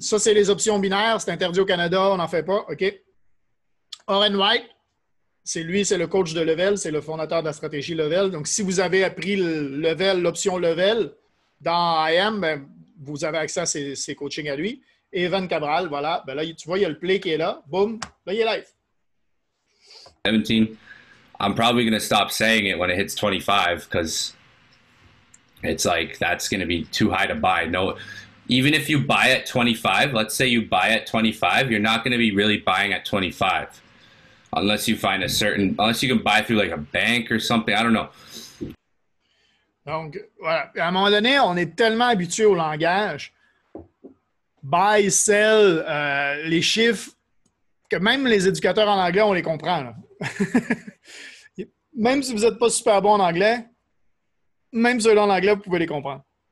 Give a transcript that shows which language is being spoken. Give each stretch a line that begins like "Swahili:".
French: Ça, c'est les options binaires. C'est interdit au Canada. On n'en fait pas. OK. Oren White, c'est le coach de level. C'est le fondateur de la stratégie level. Donc, si vous avez appris l'option level dans IM, ben, vous avez accès à ses coachings à lui. Et Evan Cabral, voilà. Ben là, tu vois, il y a le play qui est là. Boum. Là, il est live.
English: 17. I'm probably going to stop saying it when it hits 25 because it's like that's going to be too high to buy. No, even if you buy at 25, let's say you buy at 25, you're not going to be really buying at 25 unless you find unless you can buy through like a bank or something. I don't know.
French: Donc, voilà. À un moment donné, on est tellement habitué au langage. Buy, sell, les chiffres, que même les éducateurs en anglais, on les comprend. Là. Même si vous n'êtes pas super bon en anglais, même ceux-là en anglais, vous pouvez les comprendre.